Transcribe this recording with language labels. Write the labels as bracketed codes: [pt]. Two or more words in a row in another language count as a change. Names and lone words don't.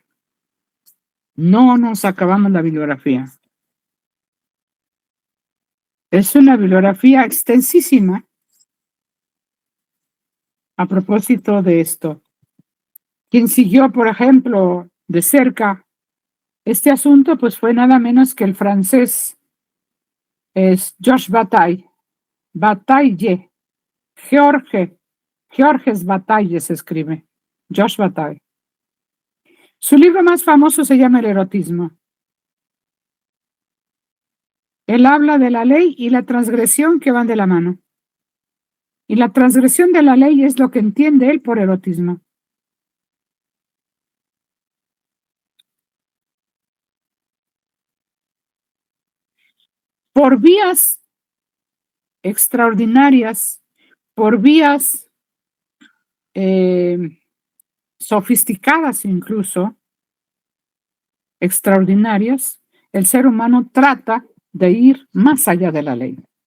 [es] No nos acabamos la bibliografía. Es una bibliografía extensísima a propósito de esto. Quien siguió, por ejemplo, de cerca este asunto, pues fue nada menos que el francés Georges Bataille. Bataille. Georges Bataille se escribe. Georges Bataille. Su libro más famoso se llama El erotismo. Él habla de la ley y la transgresión que van de la mano. Y la transgresión de la ley es lo que entiende él por erotismo. Por vías extraordinarias, por vías sofisticadas incluso, extraordinarias, el ser humano trata de ir más allá de la ley.